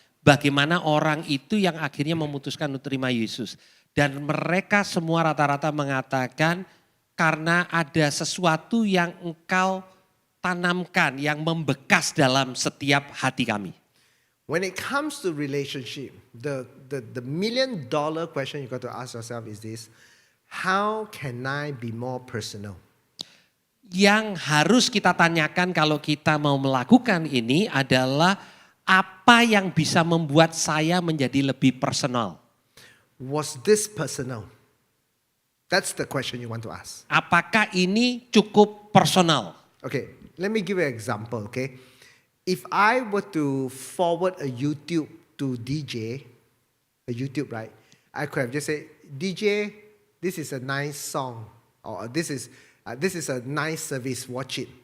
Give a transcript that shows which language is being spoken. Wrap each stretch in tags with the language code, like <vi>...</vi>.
<id>Bagaimana orang itu yang akhirnya memutuskan untuk terima Yesus. Dan mereka semua rata-rata mengatakan karena ada sesuatu yang engkau tanamkan yang membekas dalam setiap hati kami.</id> <en>When it comes to relationship, the $1 million question you got to ask yourself is this: how can I be more personal?</en> <id>Yang harus kita tanyakan kalau kita mau melakukan ini adalah apa yang bisa membuat saya menjadi lebih personal.</id> <en>Was this personal? That's the question you want to ask.</en> <id>Apakah ini cukup personal?</id> <en>Okay, let me give you an example, okay? If I were to forward a YouTube to DJ, a YouTube, right? I could have just said, DJ, this is a nice song, or this is a nice service, watch it.</en>